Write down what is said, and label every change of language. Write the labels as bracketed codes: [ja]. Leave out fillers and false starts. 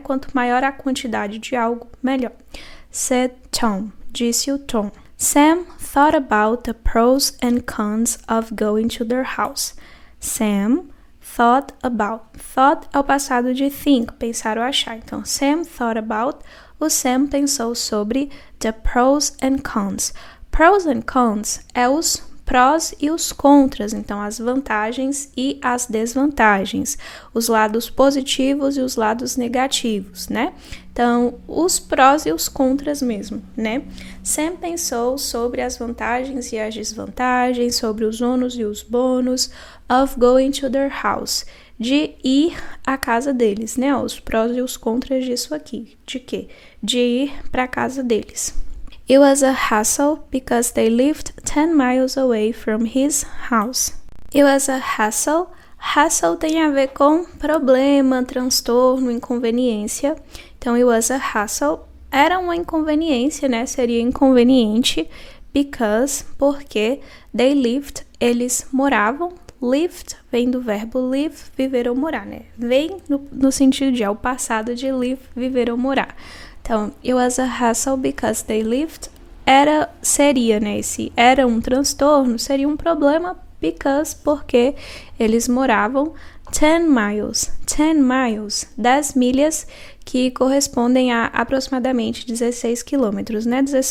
[pt] Quanto maior a quantidade de algo, melhor. [en] Said Tom, [pt] disse o Tom. [en] Sam thought about the pros and cons of going to their house. Sam thought about. [pt] Thought é o passado de think, pensar ou achar. [en] Então, Sam thought about. [pt] O Sam pensou sobre [en] the pros and cons. Pros and cons [pt] é os prós e os contras, então as vantagens e as desvantagens, os lados positivos e os lados negativos, né? Então, os prós e os contras mesmo, né? Sam pensou sobre as vantagens e as desvantagens, sobre os ônus e os bônus [en] of going to their house, [pt] de ir à casa deles, né? Os prós e os contras disso aqui, de quê? De ir para a casa deles. [en] It was a hassle because they lived 10 miles away from his house. It was a hassle. [pt] Hassle tem a ver com problema, transtorno, inconveniência. Então, [en] it was a hassle. [pt] Era uma inconveniência, né? Seria inconveniente because, porque [en] they lived, [pt] eles moravam. Lived vem do verbo live, viver ou morar, né? Vem no sentido de, é o passado de live, viver ou morar. [en] Então, it was a hassle because they lived. [pt] Seria, né? Esse era um transtorno, seria um problema because, porque eles moravam 10 miles. 10 miles, 10 milhas, que correspondem a aproximadamente 16 quilômetros, né?